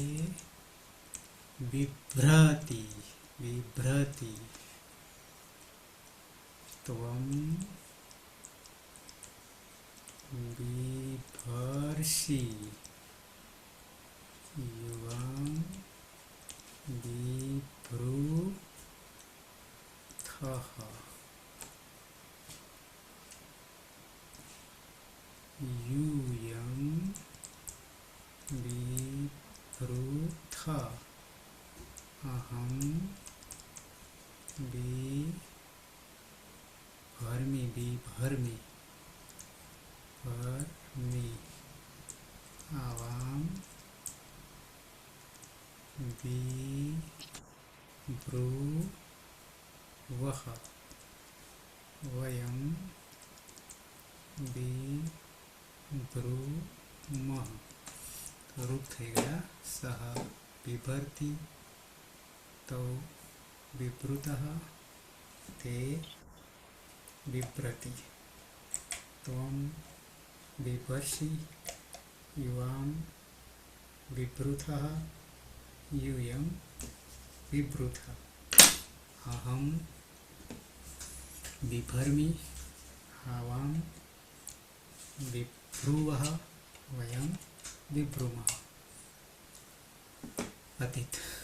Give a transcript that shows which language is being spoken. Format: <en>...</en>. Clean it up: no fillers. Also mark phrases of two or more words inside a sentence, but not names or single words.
<sa>बिभ्रति त्वम् बिभर्षि युवां बिभृथः यूयं बिभृथ अहं बिभर्मि आवां बिभ्रुवः वयं बिभ्रुमः.</sa> <gu>તો રૂપ થઈ ગયા સહ</gu> <sa>बिभर्ति तो बिभृतः ते बिभ्रति त्वं बिभर्षि युवां बिभृथः यूयं बिभृथ अहं बिभर्मि आवां बिभ्रुवः वयं बिभ्रुमः. अतीत</sa>